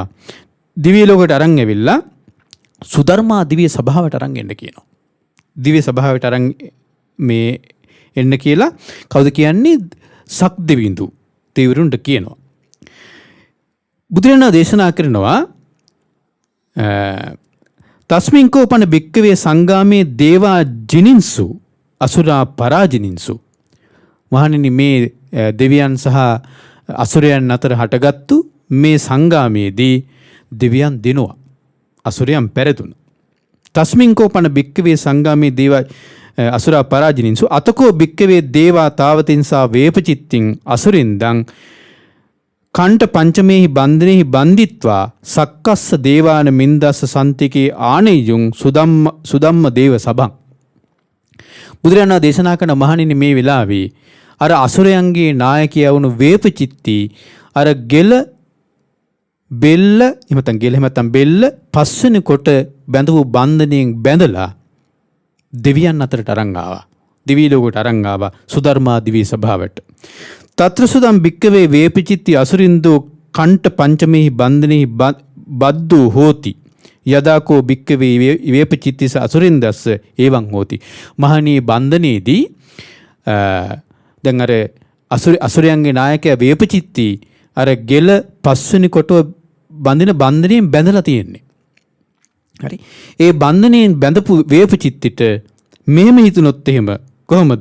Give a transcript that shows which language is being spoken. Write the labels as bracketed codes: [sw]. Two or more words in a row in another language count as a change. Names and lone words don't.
[si] දිවි ලෝකෙට අරන් ඇවිල්ලා සුධර්මා දිව්‍ය සභාවට අරන් එන්න කියනවා. දිව්‍ය සභාවට අරන් මේ එන්න කියලා කවුද කියන්නේ? සක්දෙවිඳු දෙවිවරුන්ට කියනවා. බුදුරජාණන් දේශනා කරනවා [pi] තස්මින් කෝපන භික්කවේ සංගාමේ දේවා ජිනින්සු අසුරා පරාජිනින්සු. [si] මහණෙනි, මේ දෙවියන් සහ අසුරයන් අතර හටගත්තු මේ සංගාමයේදී දෙවියන් දිනුවා, අසුරයන් පැරදුන. [pi] තස්මින් කෝපන භික්කවේ සංගාමේ දේවා අසුරා පරාජිනින්සු අතකෝ භික්කවේ දේවා තාවතින්සා වේපචිත්තින් අසුරින්දං කණ්ඨ පංචමේහි බන්ධනේහි බන්දිත්වා සක්කස්ස දේවාන මින්දස්ස සන්තිකේ ආනෙයුං සුදම්ම දේව සභං. [si] බුදුරජාණන් දේශනා කරන මහණෙනි, මේ වෙලාවේ අර අසුරයන්ගේ නායකයා වුණු වේපචිත්ති අර ගෙල බෙල්ල එහෙම ගෙල එහෙම බෙල්ල පස්වෙනි කොට බැඳපු බන්ධනයෙන් බැඳලා දෙවියන් අතරට අරන් ආවා. දිවි ලෝකයට අරන් ආවා සුධර්මා දිවි සභාවට. [pi] తත්‍ර සුදම් භික්කවේ වේපචිත්ති අසුරින්දෝ කණ්ඨ පංචමෙහි බන්ධනෙහි බද්දෝ හෝති. යදාකෝ භික්කවේ වේපචිත්තිස අසුරින්දස්ස එවං හෝති. [si] මහණී බන්ධනේදී දැන් අර අසුරයන්ගේ නායකයා වේපචිත්ති අර ගෙල පස්වෙනි කොටුව බඳින බන්ධනයෙන් බැඳලා තියෙන්නේ. හරි. ඒ බන්ධනයෙන් බැඳපු වේපචිත්තිට මෙහෙම හිතුනොත් එහෙම කොහොමද?